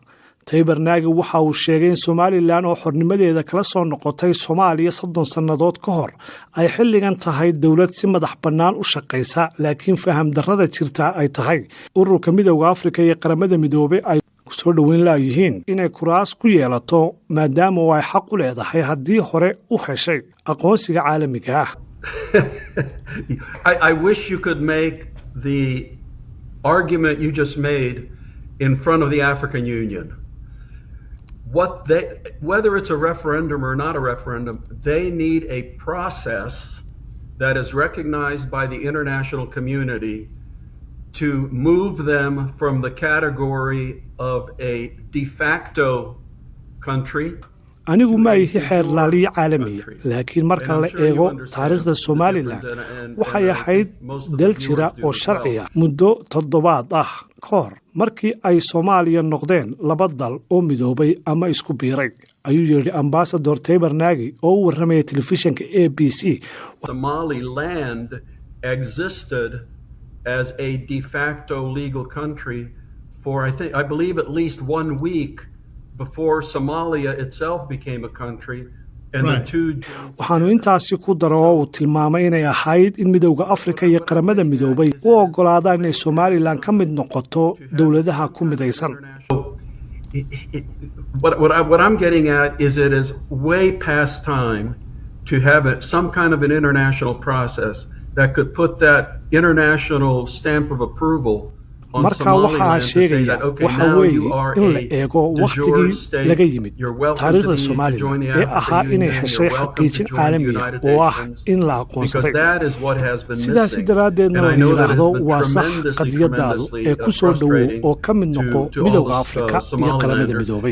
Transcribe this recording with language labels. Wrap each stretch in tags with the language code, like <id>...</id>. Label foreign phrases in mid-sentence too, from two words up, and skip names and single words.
<so>Tiber Nagy waxa uu sheegay in Somaliland oo xornimadeeda kala soo noqotay Soomaaliya 30 sanadood ka hor ay xilligan tahay dawlad si madax bannaan u shaqeysa laakiin faham darrada jirta ay tahay ururka midowga Afrika iyo qaramada midoobay ay soo dhaweyn laayihiin inay kuraas ku yeelato maadaama ay xaq u leedahay haddii hore u heshay aqoonsiga caalamiga ah.</so> <en>I wish you could make the argument you just made in front of the African Union. Whether it's a referendum or not a referendum, they need a process that is recognized by the international community to move them from the category of a de facto country.</en> <so>anigu ma ihi xeer laaliye caalamiya laakiin marka la eego taariikhda Somaliland waxay ahayd dal jira oo sharciya muddo 7 ah ka hor markii ay Soomaaliya noqdeen laba dal oo midoobay ama isku biiray ayuu yiri Ambassador Tiber Nagy oo u warramay telefishinka ABC.</so> <en>Somaliland existed as a de facto legal country for I believe at least 1 week before Somalia itself became a country.</en> <so>waxaanu intaasi ku daro oo uu tilmaamay inay ahayd in midowga Afrika iyo qaramada midoobay u ogolaadaan inay Somaliland ka mid noqoto dawladaha ku midaysan.</so> <en>What I'm getting at is it is way past time to have some kind of an international process that could put that international stamp of approval</en> <so>marka waxaa sheegaya waxa weeye in la eego waqtigii laga yimid taariikhda Soomaaliland ee ahaa inay heshay xaqiijin caalami ah oo ah in la aqoonsaday sidaas daraaddeedna la yiraahdo waa sax qadiyadaadu ee ku soo dhowow oo ka mid noqo midowga Afrika iyo qaramada midoobay.</so>